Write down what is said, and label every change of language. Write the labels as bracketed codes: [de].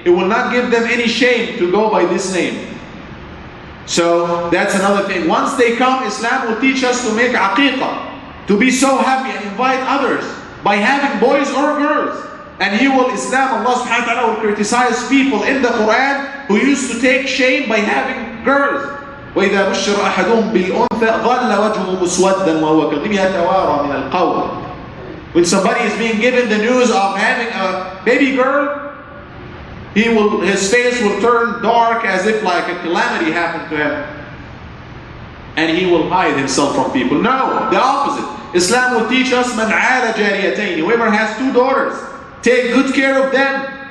[en] It will not give them any shame to go by this name. So that's another thing. Once they come, Islam will teach us to make aqiqah, to be so happy and invite others by having boys or girls. And Allah subhanahu wa ta'ala will criticize people in the Quran who used to take shame by having girls. [ar] وإذا بشر أحدهم بالأنثى ظل وجهه مسودا وهو كظيم يتوارى من القوم. [en] When somebody is being given the news of having a baby girl, his face will turn dark as if like a calamity happened to him. And he will hide himself from people. No, the opposite. Islam will teach us man ala jariyatayn. Whoever has two daughters, take good care of them.